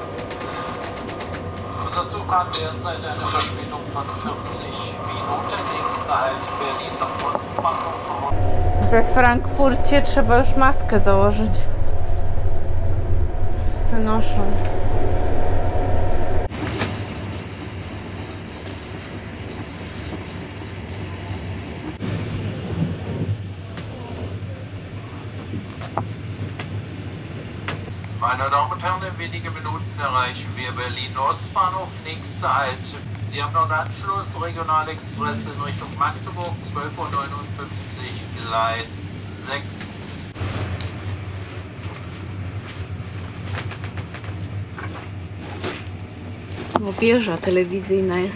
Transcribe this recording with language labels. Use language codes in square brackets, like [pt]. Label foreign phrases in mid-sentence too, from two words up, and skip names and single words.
[de] Unser Zug hat derzeit eine Verspätung von 40 Minuten. Nächster Halt Berlin Ostbahnhof. [pl] We Frankfurcie trzeba już maskę założyć. Wszyscy noszą. [de] Meine Damen und Herren, in wenigen Minuten erreichen wir Berlin Ostbahnhof. Nächster Halt. Sie haben noch einen Anschluss, Regionalexpress in Richtung Magdeburg, 12:59 Uhr, Gleis 6. [pl] Bo wieża telewizyjna jest.